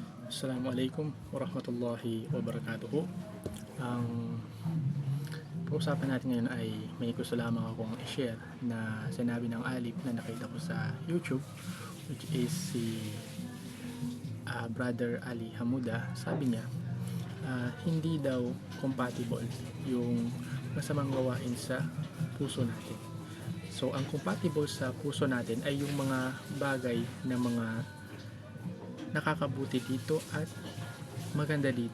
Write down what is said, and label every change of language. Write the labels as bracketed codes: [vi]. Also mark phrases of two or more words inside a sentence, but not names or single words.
[ar] السلام عليكم ورحمة الله وبركاته. [tl] Ang pag-usapan natin ngayon ay may gusto lamang akong i-share na sinabi ng alip na nakita ko sa YouTube, [en] which is [tl] si Brother Ali Hamuda. Sabi niya, hindi daw compatible yung masamang gawain sa puso natin. So ang compatible sa puso natin ay yung mga bagay na mga nakakabuti dito at maganda dito.